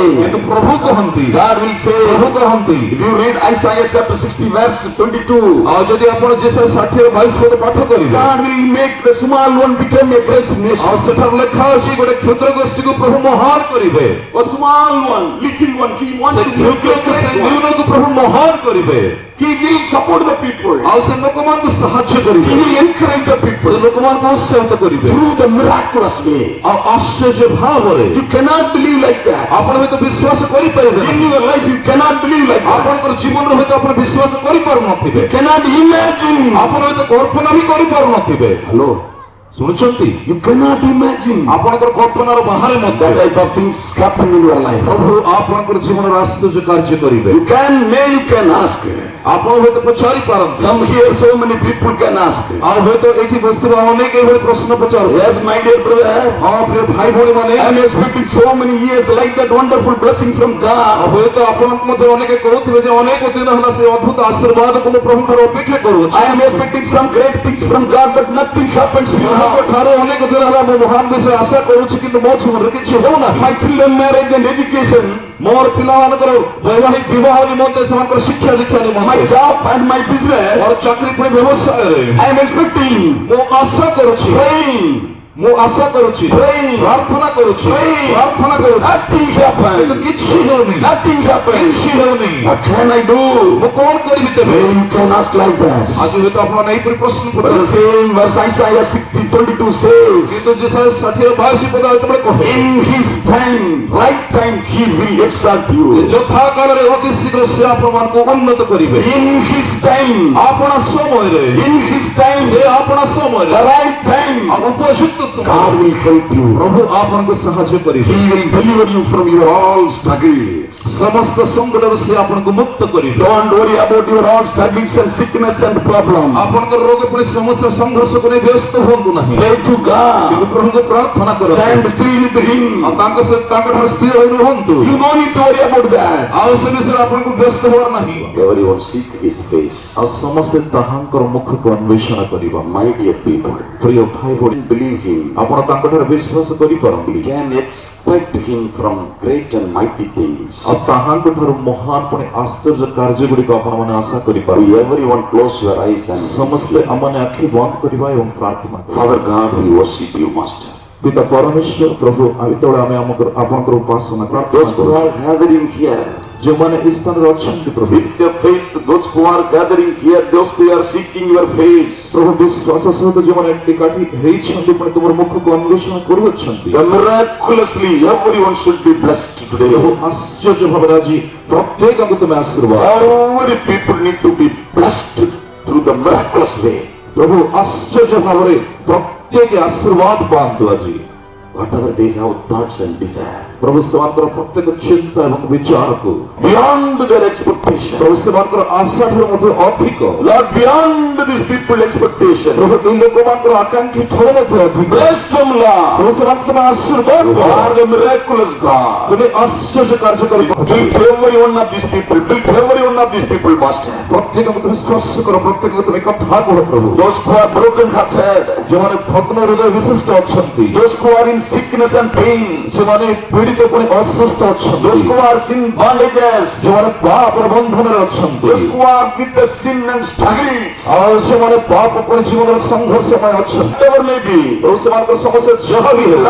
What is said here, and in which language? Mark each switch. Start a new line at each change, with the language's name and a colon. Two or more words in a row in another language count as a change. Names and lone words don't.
Odia: କିନ୍ତୁ ପ୍ରଭୁ କହନ୍ତି,
English: God will
Odia: ପ୍ରଭୁ
English: say,
Odia: କହନ୍ତି,
English: if you read Isaiah chapter 60 verse 22,
Odia: ଆଉ ଯଦି ଆପଣ ଯେଶୟା 60:22 ପଦ ପାଠ କରିବେ,
English: God will make the small one become a great
Odia: ଆଉ
English: nation.
Odia: ସେଠାରେ ଲେଖା ଅଛି ଗୋଟେ କ୍ଷୁଦ୍ର ଗୋଷ୍ଠୀକୁ ପ୍ରଭୁ ମହାନ କରିବେ,
English: A small one, little one, he wants
Odia: ସେ
English: to make a
Odia: କ୍ଷୁଦ୍ରକୁ ସେ
English: great one.
Odia: ନ୍ୟୁନକୁ ପ୍ରଭୁ ମହାନ କରିବେ,
English: He will support the people.
Odia: ଆଉ ସେ ଲୋକମାନଙ୍କୁ ସାହାଯ୍ୟ
English: He
Odia: କରିବେ,
English: will encourage the
Odia: ସେ
English: people
Odia: ଲୋକମାନଙ୍କୁ ଉତ୍ସାହିତ କରିବେ,
English: through the miraculous way.
Odia: ଆଉ ଆଶ୍ଚର୍ଯ୍ୟ ଭାବରେ
English: You cannot believe like that.
Odia: ଆପଣ ହୁଏତ ବିଶ୍ୱାସ କରିପାରିବେ
English: In
Odia: ନାହିଁ,
English: your life, you cannot believe like that.
Odia: ଆପଣଙ୍କର ଜୀବନରେ ହୁଏତ ଆପଣ ବିଶ୍ୱାସ କରିପାରୁନଥିବେ,
English: You cannot imagine.
Odia: ଆପଣ ହୁଏତ କଳ୍ପନା ବି କରିପାରୁନଥିବେ।
English: Hello.
Odia: ଶୁଣୁଛନ୍ତି,
English: You cannot imagine
Odia: ଆପଣଙ୍କର କଳ୍ପନାର ବାହାରେ
English: that
Odia: ମଧ୍ୟ
English: type of things happen in your life.
Odia: ପ୍ରଭୁ ଆପଣଙ୍କର ଜୀବନର ଆଶ୍ଚର୍ଯ୍ୟ କାର୍ଯ୍ୟ କରିବେ।
English: You can ask.
Odia: ଆପଣ ହୁଏତ ପଚାରି ପାରନ୍ତି,
English: Some here, so many people can ask.
Odia: ଆଉ ହୁଏତ ଏଇଠି ବସିଥିବା ଅନେକ ଏଇଭଳି ପ୍ରଶ୍ନ ପଚାରୁ।
English: Yes, my dear brother.
Odia: ହଁ ପ୍ରିୟ ଭାଇ ଭଉଣୀ ମାନେ,
English: I am expecting so many years like that wonderful blessing from
Odia: ଆଉ
English: God.
Odia: ହୁଏତ ଆପଣଙ୍କୁ ମଧ୍ୟ ଅନେକ କହୁଥିବେ ଯେ ଅନେକ ଦିନ ହେଲା ସେ ଅଦ୍ଭୁତ ଆଶୀର୍ବାଦକୁ ମୁଁ ପ୍ରଭୁଙ୍କର ଅପେକ୍ଷା କରୁଅଛି।
English: I am expecting some great things from God, but nothing happens.
Odia: ପ୍ରଭୁଙ୍କ ଠାରୁ ଅନେକ ଦିନ ହେଲା ମୁଁ ମହାନ ବିଷୟ ଆଶା କରୁଛି, କିନ୍ତୁ ମୋ ଜୀବନରେ କିଛି ହେଉନାହିଁ।
English: My children marriage and education,
Odia: ମୋର ପିଲାମାନଙ୍କର ବୈବାହିକ ବିବାହ ନିମନ୍ତେ, ସେମାନଙ୍କର ଶିକ୍ଷା ଦୀକ୍ଷା
English: my
Odia: ନିମନ୍ତେ,
English: job and my
Odia: ମୋର
English: business,
Odia: ଚାକିରି ପୁଣି ବ୍ୟବସାୟରେ
English: I am expecting,
Odia: ମୁଁ ଆଶା କରୁଛି,
English: praying,
Odia: ମୁଁ ଆଶା କରୁଛି,
English: Praying.
Odia: ପ୍ରାର୍ଥନା କରୁଛି,
English: Praying.
Odia: ପ୍ରାର୍ଥନା କରୁଛି,
English: nothing
Odia: କିନ୍ତୁ
English: happens.
Odia: କିଛି ହେଉନି,
English: Nothing happens.
Odia: କିଛି ହେଉନି।
English: What can I do?
Odia: ମୁଁ କଣ କରିବି ତେବେ?
English: You can ask like that.
Odia: ଆଜି ହୁଏତ ଆପଣମାନେ ଏହିପରି ପ୍ରଶ୍ନ
English: But the
Odia: ପଚାରୁଛନ୍ତି,
English: same verse Isaiah 60:22 says,
Odia: କିନ୍ତୁ ଯେସାୟା 60:22 ପଦ ଯେତେବେଳେ କହେ,
English: in his time, right time, he will exalt you.
Odia: ଯଥା କାଳରେ ଅତି ଶୀଘ୍ର ସେ ଆପଣମାନଙ୍କୁ ଉନ୍ନତ କରିବେ।
English: In his time,
Odia: ଆପଣ ସମୟରେ,
English: in his time,
Odia: ସେ ଆପଣ ସମୟରେ,
English: the right time,
Odia: ଆଉ ଉପଯୁକ୍ତ
English: God
Odia: ସମୟରେ
English: will help you.
Odia: ପ୍ରଭୁ ଆପଣଙ୍କୁ ସାହାଯ୍ୟ କରିବେ।
English: He will deliver you from your all struggles.
Odia: ସମସ୍ତ ସଂକଟରୁ ସେ ଆପଣଙ୍କୁ ମୁକ୍ତ କରିବେ।
English: Don't worry about your all struggles and sickness and problems.
Odia: ଆପଣଙ୍କର ରୋଗ ପରି ସମସ୍ୟା ସଂଘର୍ଷକୁ ନେଇ ବ୍ୟସ୍ତ ହୁଅନ୍ତୁ ନାହିଁ,
English: Pray to
Odia: କିନ୍ତୁ
English: God.
Odia: ପ୍ରଭୁଙ୍କୁ ପ୍ରାର୍ଥନା
English: Stand
Odia: କରନ୍ତୁ,
English: still with Him.
Odia: ଆଉ ତାଙ୍କଠାରୁ ସ୍ଥିର ହୋଇ ରୁହନ୍ତୁ।
English: You don't need to worry about that.
Odia: ଆଉ ସେ ବିଷୟରେ ଆପଣଙ୍କୁ ବ୍ୟସ୍ତ ହେବାର ନାହିଁ।
English: Everyone seek His face.
Odia: ଆଉ ସମସ୍ତେ ତାହାଙ୍କର ମୁଖକୁ ଅନ୍ୱେଷଣ କରିବା।
English: My dear people,
Odia: ପ୍ରିୟ ଭାଇ ଭଉଣୀ,
English: believe Him.
Odia: ଆପଣ ତାଙ୍କଠାରେ ବିଶ୍ୱାସ କରିପାରନ୍ତି,
English: You can expect Him from great and mighty things.
Odia: ଆଉ ତାହାଙ୍କଠାରୁ ମହାନ ପୁଣି ଆଶ୍ଚର୍ଯ୍ୟ କାର୍ଯ୍ୟ ଗୁଡ଼ିକ ଆପଣମାନେ ଆଶା କରିପାରନ୍ତି।
English: Everyone close your eyes and
Odia: ସମସ୍ତେ ଆମମାନେ ଆଖି ବନ୍ଦ କରିବା ଏବଂ ପ୍ରାର୍ଥନା କରିବା।
English: Father God, we worship you, Master.
Odia: ପିତା ପରମେଶ୍ୱର ପ୍ରଭୁ, ଯେତେବେଳେ ଆମେ ଆପଣଙ୍କର ଉପାସନା ପ୍ରାର୍ଥନା
English: Those who
Odia: କରୁ,
English: are gathering here,
Odia: ଯେଉଁମାନେ ଏ ସ୍ଥାନରେ ଅଛନ୍ତି ପ୍ରଭୁ,
English: with their faith, those who are gathering here, those who are seeking your face,
Odia: ପ୍ରଭୁ ବିଶ୍ୱାସ ସହିତ ଯେଉଁମାନେ ଏକାଠି ହେଇଛନ୍ତି ପୁଣି ତୁମର ମୁଖକୁ ଅନ୍ୱେଷଣ କରୁଅଛନ୍ତି,
English: the miraculously, everyone should be blessed
Odia: ପ୍ରଭୁ
English: today.
Odia: ଆଶ୍ଚର୍ଯ୍ୟ ଭାବରେ ଆଜି ପ୍ରତ୍ୟେକଙ୍କୁ ତୁମେ ଆଶୀର୍ବାଦ।
English: Every people need to be blessed through the miraculous way.
Odia: ପ୍ରଭୁ ଆଶ୍ଚର୍ଯ୍ୟ ଭାବରେ ପ୍ରତ୍ୟେକ ଆଶୀର୍ବାଦ ପାଆନ୍ତୁ ଆଜି।
English: Whatever they have thoughts and desire,
Odia: ପ୍ରଭୁ ସେମାନଙ୍କର ପ୍ରତ୍ୟେକ ଚିନ୍ତା ଏବଂ ବିଚାରକୁ
English: beyond their expectation,
Odia: ପ୍ରଭୁ ସେମାନଙ୍କର ଆଶା ଠାରୁ ମଧ୍ୟ ଅଧିକ,
English: Lord, beyond these people expectation,
Odia: ପ୍ରଭୁ ଏ ଲୋକମାନଙ୍କର ଆକାଂକ୍ଷୀ ଠାରୁ ମଧ୍ୟ ଅଧିକ,
English: bless them, Lord.
Odia: ପ୍ରଭୁ ସେମାନଙ୍କୁ ତୁମେ ଆଶୀର୍ବାଦ
English: You
Odia: କର।
English: are the miraculous God.
Odia: ତୁମେ ଆଶ୍ଚର୍ଯ୍ୟ କାର୍ଯ୍ୟ କରି
English: Build every one of these people, build every one of these people, Master.
Odia: ପ୍ରତ୍ୟେକଙ୍କୁ ତୁମେ ସ୍ପର୍ଶ କର, ପ୍ରତ୍ୟେକଙ୍କୁ ତୁମେ କଥା କୁହ ପ୍ରଭୁ।
English: Those who are broken hearted,
Odia: ଯେଉଁମାନେ ଭଗ୍ନ ହୃଦୟ ବିଶିଷ୍ଟ ଅଛନ୍ତି,
English: those who are in sickness and pain,
Odia: ସେମାନେ ପୀଡ଼ିତ ପୁଣି ଅସୁସ୍ଥ ଅଛନ୍ତି,
English: those who are sin bondages,
Odia: ଯେଉଁମାନେ ପାପର ବନ୍ଧନରେ ଅଛନ୍ତି,
English: those who are with the sin and struggles,
Odia: ଆଉ ସେମାନେ ପାପ ପୁଣି ଜୀବନର ସଂଘର୍ଷମୟ ଅଛନ୍ତି,
English: whatever may be,
Odia: ପ୍ରଭୁ ସେମାନଙ୍କର ସମସ୍ୟା ଯାହା ବି ହେଉ,